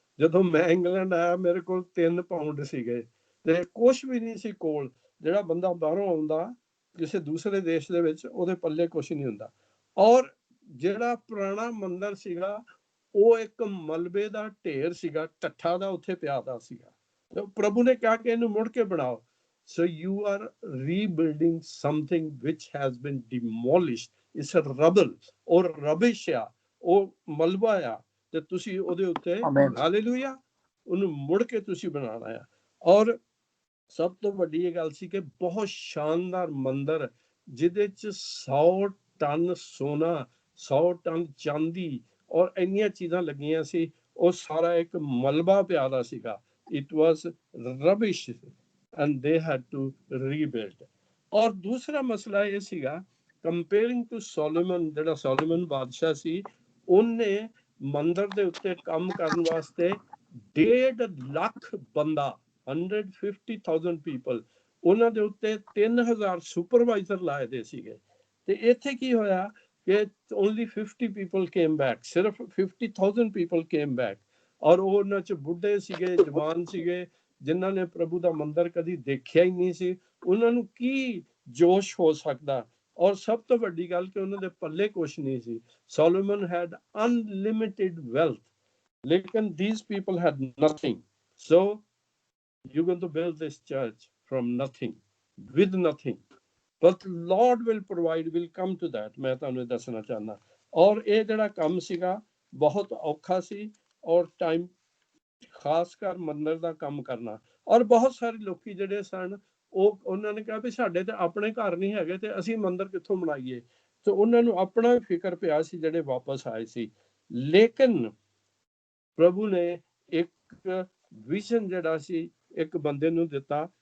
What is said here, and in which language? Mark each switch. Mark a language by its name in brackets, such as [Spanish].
[Punjabi] ਜਦੋਂ ਮੈਂ ਇੰਗਲੈਂਡ ਆਇਆ ਮੇਰੇ ਕੋਲ 3 ਪਾਉਂਡ ਸੀਗੇ ਤੇ ਕੁਛ ਵੀ ਨਹੀਂ ਸੀ ਕੋਲ। ਜਿਹੜਾ ਬੰਦਾ ਬਾਹਰੋਂ ਆਉਂਦਾ ਕਿਸੇ ਦੂਸਰੇ ਦੇਸ਼ ਦੇ ਵਿੱਚ, ਉਹਦੇ ਪੱਲੇ ਕੁਛ ਨਹੀਂ ਹੁੰਦਾ। ਔਰ ਜਿਹੜਾ ਪੁਰਾਣਾ ਮੰਦਰ ਸੀਗਾ ਉਹ ਇੱਕ ਮਲਬੇ ਦਾ ਢੇਰ ਸੀਗਾ, ਟੱਠਾ ਦਾ ਉੱਥੇ ਪਿਆ ਦਾ ਸੀਗਾ। ਤੇ ਪ੍ਰਭੂ ਨੇ ਕਿਹਾ ਕਿ ਇਹਨੂੰ ਮੁੜ ਕੇ ਬਣਾਓ। [English] So you are rebuilding something which has been demolished. It's a rubble or rubbish [Punjabi] ਆ, ਉਹ ਮਲਬਾ ਆ, ਤੇ ਤੁਸੀਂ ਉਹਦੇ ਉੱਤੇ ਹਾਲੇਲੂਇਆ ਉਹਨੂੰ ਮੁੜ ਕੇ ਤੁਸੀਂ ਬਣਾਉਣਾ ਆ। ਔਰ ਸਭ ਤੋਂ ਵੱਡੀ ਇਹ ਗੱਲ ਸੀ ਕਿ ਬਹੁਤ ਸ਼ਾਨਦਾਰ ਮੰਦਰ ਜਿਹਦੇ ਚ 100 ਟਨ ਸੋਨਾ, 100 ਟਨ ਚਾਂਦੀ ਔਰ ਇੰਨੀਆਂ ਚੀਜ਼ਾਂ ਲੱਗੀਆਂ ਸੀ। ਉਹ ਸਾਰਾ ਇੱਕ ਮਲਬਾ ਪਿਆਦਾ ਸੀਗਾ। [English] It was rubbish and they had to rebuild. [Punjabi] ਔਰ ਦੂਸਰਾ ਮਸਲਾ ਇਹ ਸੀਗਾ, [English] comparing to Solomon, [Punjabi] ਜਿਹੜਾ ਸੋਲੋਮਨ ਬਾਦਸ਼ਾਹ ਸੀ, ਉਹਨੇ ਮੰਦਰ ਦੇ ਉੱਤੇ ਕੰਮ ਕਰਨ ਵਾਸਤੇ 1.5 ਲੱਖ ਬੰਦਾ, 150,000 ਪੀਪਲ, ਉਹਨਾਂ ਦੇ ਉੱਤੇ 3000 ਸੁਪਰਵਾਈਜ਼ਰ ਲਾਏ ਦੇ ਸੀਗੇ। ਤੇ ਇੱਥੇ ਕੀ ਹੋਇਆ ਕਿ [English] only 50 people came back, [Punjabi] ਸਿਰਫ [English] 50,000 people came back. [Punjabi] ਔਰ ਉਹ ਉਹਨਾਂ ਚ ਬੁੱਢੇ ਸੀਗੇ, ਜਵਾਨ ਸੀਗੇ, ਜਿਨ੍ਹਾਂ ਨੇ ਪ੍ਰਭੂ ਦਾ ਮੰਦਰ ਕਦੀ ਦੇਖਿਆ ਹੀ ਨਹੀਂ ਸੀ। ਉਹਨਾਂ ਨੂੰ ਕੀ ਜੋਸ਼ ਹੋ ਸਕਦਾ। ਔਰ ਸਭ ਤੋਂ ਵੱਡੀ ਗੱਲ ਕਿ ਉਹਨਾਂ ਦੇ ਪੱਲੇ ਕੁਛ ਨਹੀਂ ਸੀ। [English] Solomon had unlimited wealth, ਲੇਕਿਨ these people had nothing. So you're going to build this church from nothing, with nothing, but Lord will provide. We'll come to that. [Punjabi] ਮੈਂ ਤੁਹਾਨੂੰ ਦੱਸਣਾ ਚਾਹੁੰਦਾ। ਔਰ ਇਹ ਜਿਹੜਾ ਕੰਮ ਸੀਗਾ ਬਹੁਤ ਔਖਾ ਸੀ, ਔਰ ਟਾਈਮ ਖਾਸ ਕਰ ਮੰਦਰ ਦਾ ਕੰਮ ਕਰਨਾ। ਔਰ ਬਹੁਤ ਸਾਰੇ ਲੋਕੀ ਜਿਹੜੇ ਸਨ ਉਹਨਾਂ ਨੇ ਕਿਹਾ ਵੀ ਸਾਡੇ ਤੇ ਆਪਣੇ ਘਰ ਨਹੀਂ ਹੈਗੇ ਤੇ ਅਸੀਂ ਮੰਦਰ ਕਿੱਥੋਂ ਬਣਾਈਏ। ਤੇ ਉਹਨਾਂ ਨੂੰ ਆਪਣਾ ਫਿਕਰ ਪਿਆ ਸੀ ਜਿਹੜੇ ਵਾਪਸ ਆਏ ਸੀ। ਲੇਕਿਨ ਪ੍ਰਭੂ ਨੇ ਇੱਕ ਵਿਜ਼ਨ ਜਿਹੜਾ ਸੀ ਇੱਕ ਬੰਦੇ ਨੂੰ ਦਿੱਤਾ।